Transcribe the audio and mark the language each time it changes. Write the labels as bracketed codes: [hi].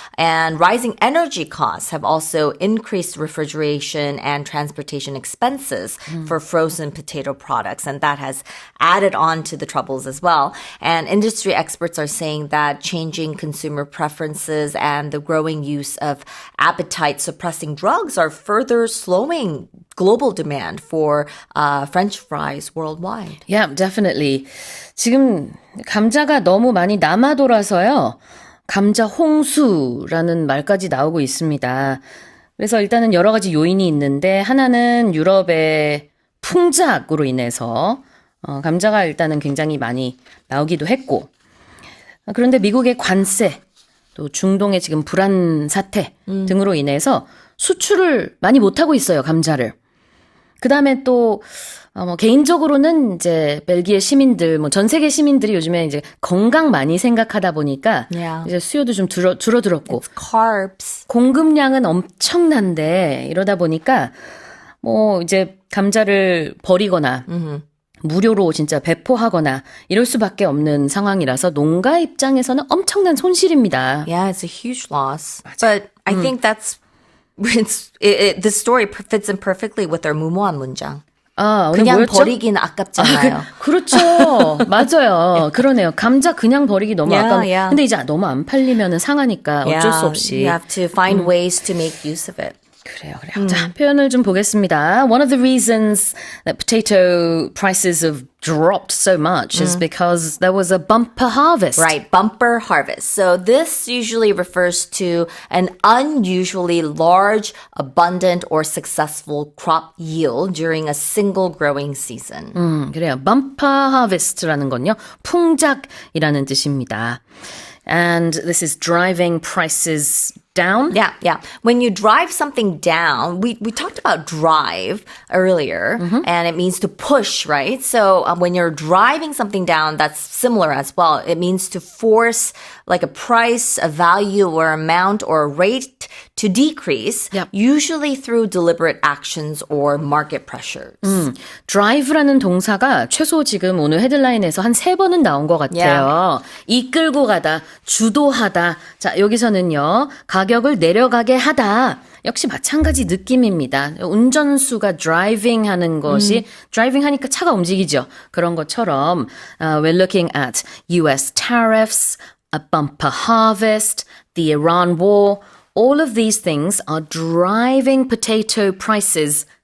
[en] And rising energy costs have also increased refrigeration and transportation expenses for frozen potato products, and that has added on to the troubles as well. And industry experts are saying that changing consumer preferences and the growing use of appetite-suppressing drugs are further slowing global demand for French fries worldwide. Yeah, definitely. [ko] 지금 감자가 너무 많이 남아 돌아서요. 감자 홍수라는 말까지 나오고 있습니다. 그래서 일단은 여러 가지 요인이 있는데 하나는 유럽의 풍작으로 인해서 감자가 일단은 굉장히 많이 나오기도 했고, 그런데 미국의 관세, 또 중동의 지금 불안 사태 등으로 인해서 수출을 많이 못하고 있어요, 감자를. 그 다음에 또, 개인적으로는 이제 벨기에 시민들, 전 세계 시민들이 요즘에 이제 건강 많이 생각하다 보니까 이제 수요도 좀 줄어들었고. [en] It's carbs. [ko] 공급량은 엄청난데 이러다 보니까 이제 감자를 버리거나 무료로 진짜 배포하거나 이럴 수밖에 없는 상황이라서 농가 입장에서는 엄청난 손실입니다. [en] Yeah, it's a huge loss. But I think this story fits in perfectly with their [ko] 무모한 문장. 오늘 그냥 뭐였죠? 버리기는 아깝잖아요. 그렇죠. 맞아요. 그러네요. 감자 그냥 버리기 너무 아까워. [en] yeah. [ko] 근데 이제 너무 안 팔리면은 상하니까 어쩔 수 없이. [en] You have to find ways to make use of it. [ko] 그래요. 자, 표현을 좀 보겠습니다. [en] One of the reasons that potato prices have dropped so much is because there was a bumper harvest. Right, bumper harvest. So this usually refers to an unusually large, abundant, or successful crop yield during a single growing season. [ko] 그래요. bumper harvest라는 건요. 풍작이라는 뜻입니다. [en] And this is driving prices down? Yeah. When you drive something down, we talked about drive earlier, and it means to push, right? So when you're driving something down, that's similar as well. It means to force like a price, a value, or amount, or a rate to decrease, usually through deliberate actions or market pressures. [ko] drive라는 동사가 최소 지금 오늘 헤드라인에서 한 3번은 나온 것 같아요. 이끌고 가다, 주도하다. 자, 여기서는요. 가격을 내려가게 하다. 역시 마찬가지 느낌입니다. 운전수가 driving 하는 것이 driving 하니까 차가 움직이죠. 그런 것처럼 [en] we're looking at US tariffs, a bumper harvest, the Iran war. All of these things are driving potato prices